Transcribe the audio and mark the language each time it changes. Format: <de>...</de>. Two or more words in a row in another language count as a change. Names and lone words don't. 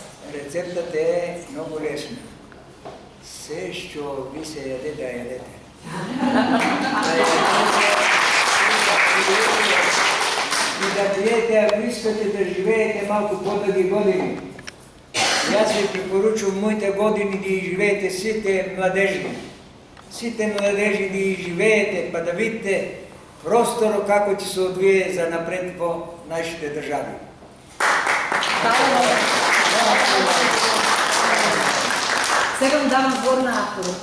<bg>Рецептът е много лесна. Все, що ви се яде, да ядете. живеете, ако искате да живеете малко по-дълги години. И аз ви препоръчвам моите години да живеете сите младежи.</bg> <mk>Сите младежи да живеете, па да видите просторо како ќе се одвие за напред во нашите држави. Сега му давам збор на авторот.</mk>